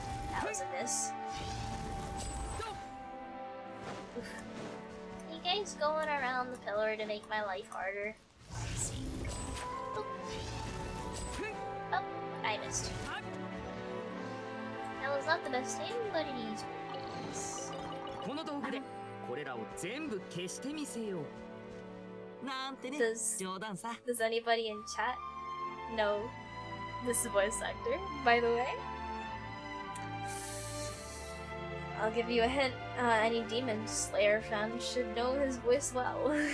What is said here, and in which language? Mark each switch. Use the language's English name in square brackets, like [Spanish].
[English] That was a miss. Oof. You guys going around the pillar to make my life harder? Let's see. Oh. Oh, I missed. That was not the best aim, but it is what it is. [Japanese] この道具でこれらを全部消してみせよう。なんてね、 冗談さ。 [English] Does anybody in chat know this voice actor, by the way? I'll give you a hint. Any Demon Slayer fan should know his voice well.